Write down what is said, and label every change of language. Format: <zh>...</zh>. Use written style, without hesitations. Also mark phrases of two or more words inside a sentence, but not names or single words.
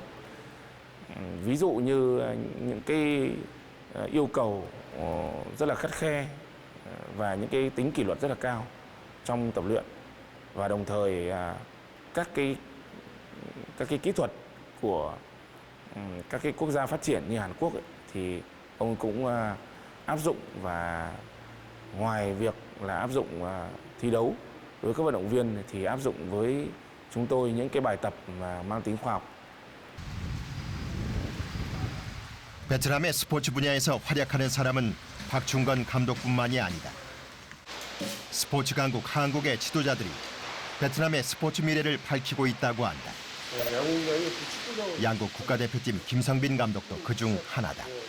<vi>Ví dụ như những cái yêu cầu rất là khắt khe và những cái tính kỷ luật rất là cao trong tập luyện, và đồng thời các cái kỹ thuật của các cái quốc gia phát triển như Hàn Quốc ấy, thì ông cũng áp dụng, và ngoài việc là áp dụng thi đấu đối với các vận động viên thì áp dụng với chúng tôi những cái bài tập mà mang tính khoa học.</vi> <ko>베트남의 스포츠 분야에서 활약하는 사람은 박충건 감독뿐만이 아니다. 스포츠 강국 한국의 지도자들이 베트남의 스포츠 미래를 밝히고 있다고 한다. 양국 국가대표팀 김성빈 감독도 그중 하나다.</ko>